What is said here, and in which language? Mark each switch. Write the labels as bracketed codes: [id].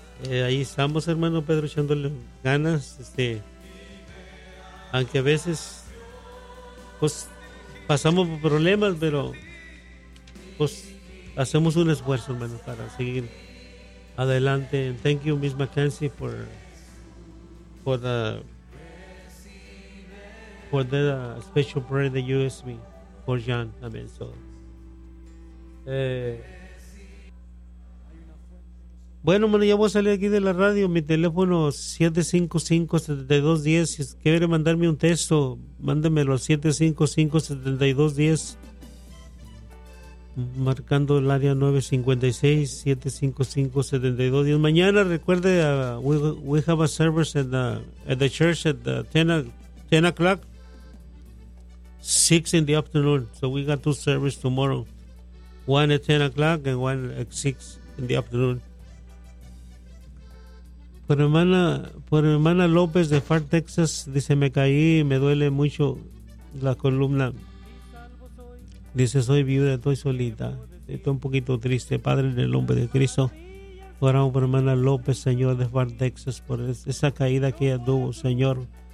[es] Ahí estamos, hermano Pedro, echándole ganas, aunque a veces pues pasamos por problemas, pero pues hacemos un esfuerzo, hermano, para seguir adelante. [en] And thank you, Miss Mackenzie, for the special prayer that you asked me for John. Amen. [es] So, bueno, hermano, ya voy a salir aquí de la radio. Mi teléfono 755-7210. Si quiere mandarme un texto, mándemelo al 755-7210. Marcando el área 956-755-7210. Mañana, recuerde, [en] we have a service at the church at the 10 o'clock. 6 in the afternoon. So we got 2 services tomorrow. One at 10 o'clock and one at 6 in the afternoon. [es] Por hermana López de Far Texas, dice, me caí y me duele mucho la columna. Dice, soy viuda, estoy solita, estoy un poquito triste. Padre, en el nombre de Cristo, oramos por hermana López, Señor, de Far Texas, por esa caída que ella tuvo, Señor.